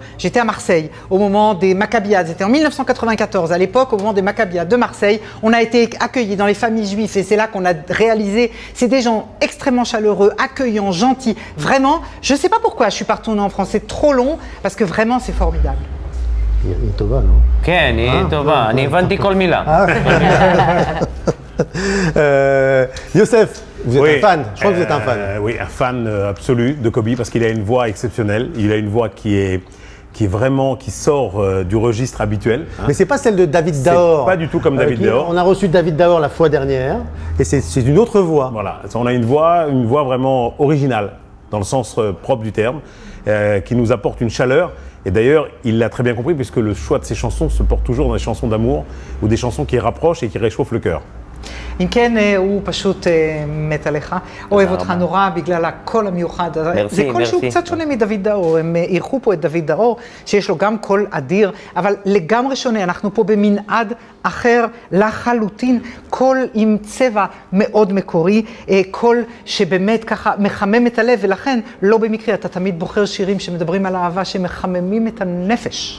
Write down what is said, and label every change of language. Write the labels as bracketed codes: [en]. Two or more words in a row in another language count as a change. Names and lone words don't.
[fr] J'étais à Marseille au moment des Maccabiades. C'était en 1994. À l'époque, au moment des Maccabiades de Marseille, on a été accueillis dans les familles juives et c'est là qu'on a réalisé. C'est des gens extrêmement chaleureux, accueillants, gentils. Vraiment, je ne sais pas pourquoi je suis pas retournée en France. C'est trop long parce que vraiment, c'est formidable. [he] היא טובה, לא? כן, היא טובה. אני הבנתי כל מילה. [fr] Youssef, vous êtes un fan, je crois que vous êtes un fan. Oui, un fan absolu de Kobe parce qu'il a une voix exceptionnelle. Il a une voix qui vraiment qui sort du registre habituel. Mais c'est pas celle de David Daor. Pas du tout comme David Daor. On a reçu David Daor la fois dernière et c'est une autre voix. Voilà, on a une voix vraiment originale dans le sens propre du terme, qui nous apporte une chaleur. Et d'ailleurs, il l'a très bien compris puisque le choix de ses chansons se porte toujours dans des chansons d'amour ou des chansons qui rapprochent et qui réchauffent le cœur. [he] אם כן, הוא פשוט מת עליך, אוהב אותך נורא בגלל הקול המיוחד. זה קול שהוא קצת שונה מדוד דאור, הם אירחו פה את דוד דאור, שיש לו גם קול אדיר, אבל לגמרי שונה, אנחנו פה במנעד אחר לחלוטין, קול עם צבע מאוד מקורי, קול שבאמת ככה מחמם את הלב, ולכן לא במקרה, אתה תמיד בוחר שירים שמדברים על אהבה, שמחממים את הנפש.